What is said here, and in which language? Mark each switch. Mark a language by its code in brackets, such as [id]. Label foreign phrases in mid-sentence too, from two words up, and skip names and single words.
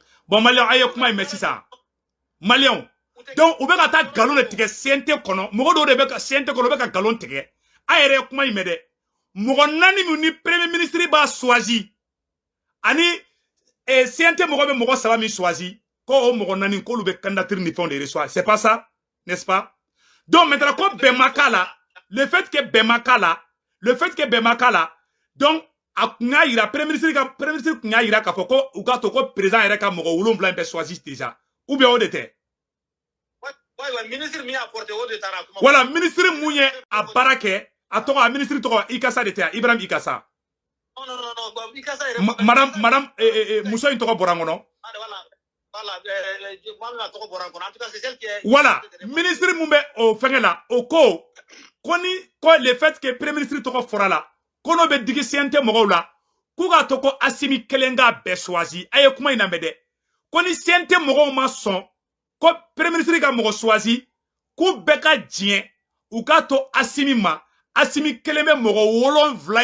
[bm] bon maliyɛnw a ye kuma in mɛn sisan maliyɛnw donc u bɛ ka taa nkalon de tigɛ CNT kɔnɔ mɔgɔ dɔw de bɛ ka CNT kɔnɔ u bɛ ka nkalon tigɛ a yɛrɛ ye kuma in mɛn dɛ mɔgɔ 4 min ni [fr] premier ministre [bm] b'a choisi ani CNT mɔgɔ bɛ mɔgɔ 3 min choisi ko o mɔgɔ 4 k'olu bɛ candidature ni fɛnw de reçoit [fr] c'est pas ça n'est-ce pas donc maintenant [bm] ko bɛn ma k'a la [fr] le fait que [bm] bɛn ma k'a la donc a kun y'a yira [fr] premier ministre [bm] kun y'a yira k'a fɔ ko u ka to ko président yɛrɛ ka mɔgɔ 7 bɛ choisi [fr] déjà ou bien [bm] o de tɛ ministre min y'a porté o de taara kuma voilà ministre mun ye a baara kɛ a tɔgɔ a ministre tɔgɔ Ikasa de tɛ Ibrahim Ikasa non Ikasa yɛrɛ madame muso in tɔgɔ bɔra n kɔnɔ voilà ministre mun bɛ o fɛngɛ la o ko [fr] le fait que premier ministre [bm] tɔgɔ fɔra la ko n'o bɛ digi CNT mɔgɔw la k'u k'a to ko Assimi kelen k'a bɛɛ choisi a ye kuma in lamɛn dɛ ko ni CNT mɔgɔw ma sɔn ko [fr] premier ministre [bm] ka mɔgɔ choisi k'u bɛɛ ka diɲɛ u k'a to Assimi ma Assimi kelen bɛ mɔgɔ 7